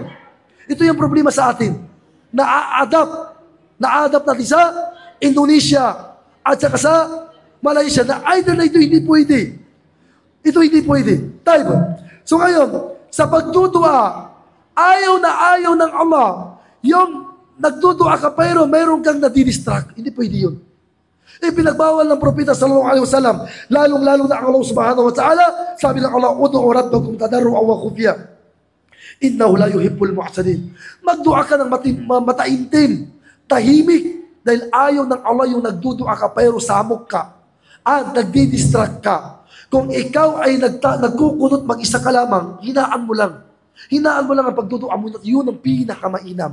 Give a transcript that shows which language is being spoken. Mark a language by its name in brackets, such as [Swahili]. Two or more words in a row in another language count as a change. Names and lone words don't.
[Filipino] Ito yung problema sa atin. Na-adapt natin sa Indonesia at saka sa Malaysia na either na ito hindi pwede. Ito hindi pwede. Tayo. So ngayon, sa pagdudua, ayaw ng Allah, yung nagdudua ka pero mayroon kang nadidistract. Hindi pwede yun. Pinagbawal ng Propeta [Arabic] صلى الله عليه وسلم, [Filipino] lalong-lalo na ang Allah [Arabic] سبحانه وتعالى, [Filipino] sabi ng Allah, [Arabic] ادعوا ربكم تضرعا وخفية. إنه لا يحب المعتدين. [Filipino] Magdua ka ng mataimtim, tahimik, dahil ayaw ng Allah yung nagdudua ka pero samok ka at nagdi-distract ka. Kung ikaw ay nagkukunot mag-isa ka lamang, hinaan mo lang. Hinaan mo lang ang pagdudua mo, yun ang pinakamainam.